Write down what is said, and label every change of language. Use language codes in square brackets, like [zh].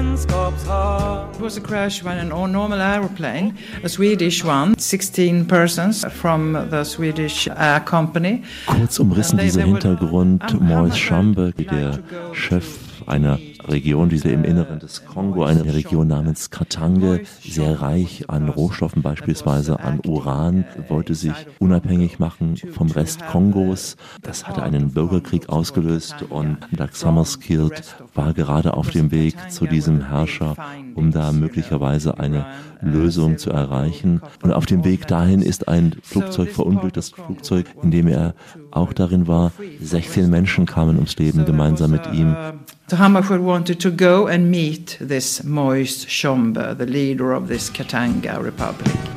[en] It was a crash when an normal airplane, a Swedish one, 16 persons from the Swedish air company. [de] Kurz umrissen dieser Hintergrund, Morris Schamberg, der Chef einer Region, diese im Inneren des Kongo, eine Region namens Katanga, sehr reich an Rohstoffen, beispielsweise an Uran, wollte sich unabhängig machen vom Rest Kongos. Das hatte einen Bürgerkrieg ausgelöst und Dag Hammarskjöld war gerade auf dem Weg zu diesem Herrscher, um da möglicherweise eine Lösung zu erreichen. Und auf dem Weg dahin ist ein Flugzeug verunglückt, das Flugzeug, in dem er auch darin war. 16 Menschen kamen ums Leben gemeinsam mit ihm. [en] So Hammarskjöld wanted to go and meet this Moise Tshombe, the leader of this Katanga Republic.